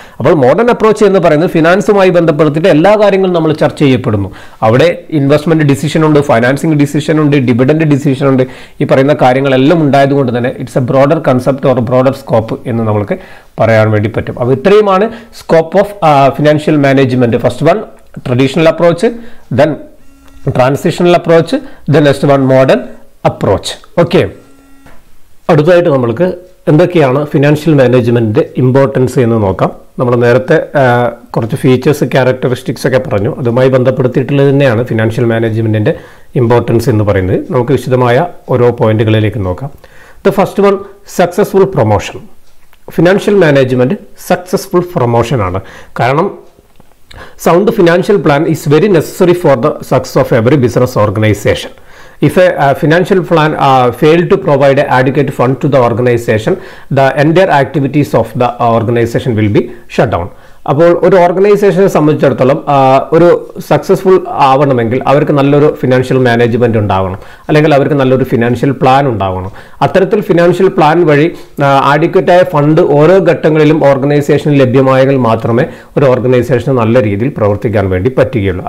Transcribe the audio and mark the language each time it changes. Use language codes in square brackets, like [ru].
[ml] അപ്പോൾ modern approach എന്ന് പറയുന്നത് ഫിനാൻസുമായി ബന്ധപ്പെടുത്തിയിട്ട് എല്ലാ കാര്യങ്ങളും നമ്മൾ ചർച്ച ചെയ്യപ്പെടുന്നു. അവിടെ ഇൻവെസ്റ്റ്മെന്റ് ഡിസിഷൻ ഉണ്ട്, ഫൈനാൻസിങ് ഡിസിഷൻ ഉണ്ട്, ഡിവിഡൻഡ് ഡിസിഷൻ ഉണ്ട്. ഈ പറയുന്ന കാര്യങ്ങളെല്ലാം ഉണ്ടായതുകൊണ്ട് തന്നെ [en] it's a broader concept or broader scope [ml] എന്ന് നമുക്ക് പറയാൻ വേണ്ടി പറ്റും. അപ്പോൾ ഇത്രയുമാണ് scope of financial management. [en] First one traditional approach, then transitional approach, the next one modern approach. [ml] Okay, അടുത്തതായിട്ട് നമ്മൾക്ക് എന്തൊക്കെയാണ് ഫിനാൻഷ്യൽ മാനേജ്മെൻറ്റിൻ്റെ ഇമ്പോർട്ടൻസ് എന്ന് നോക്കാം. നമ്മൾ നേരത്തെ കുറച്ച് ഫീച്ചേഴ്സ് ക്യാരക്ടറിസ്റ്റിക്സ് ഒക്കെ പറഞ്ഞു, അതുമായി ബന്ധപ്പെടുത്തിയിട്ടുള്ളത് തന്നെയാണ് ഫിനാൻഷ്യൽ മാനേജ്മെൻറ്റിൻ്റെ ഇമ്പോർട്ടൻസ് എന്ന് പറയുന്നത്. നമുക്ക് വിശദമായ ഓരോ പോയിന്റുകളിലേക്ക് നോക്കാം. [en] the first one, [ml] successful promotion. Financial management successful promotion ആണ്. കാരണം [en] sound financial plan is very necessary for the success of every business organization. If a financial plan fail to provide adequate fund to the organization, the entire activities of the organization will be shut down. [ml] അപ്പോൾ ഒരു ഓർഗനൈസേഷനെ സംബന്ധിച്ചിടത്തോളം ഒരു successful ആവണമെങ്കിൽ അവർക്ക് നല്ലൊരു financial management ഉണ്ടാവണം, അല്ലെങ്കിൽ അവർക്ക് നല്ലൊരു ഫിനാൻഷ്യൽ പ്ലാൻ ഉണ്ടാവണം. അത്തരത്തിൽ ഫിനാൻഷ്യൽ പ്ലാൻ വഴി ആഡിക്വറ്റായ ഫണ്ട് ഓരോ ഘട്ടങ്ങളിലും ഓർഗനൈസേഷനിൽ ലഭ്യമായെങ്കിൽ മാത്രമേ ഒരു ഓർഗനൈസേഷന് നല്ല രീതിയിൽ പ്രവർത്തിക്കാൻ വേണ്ടി പറ്റുകയുള്ളൂ.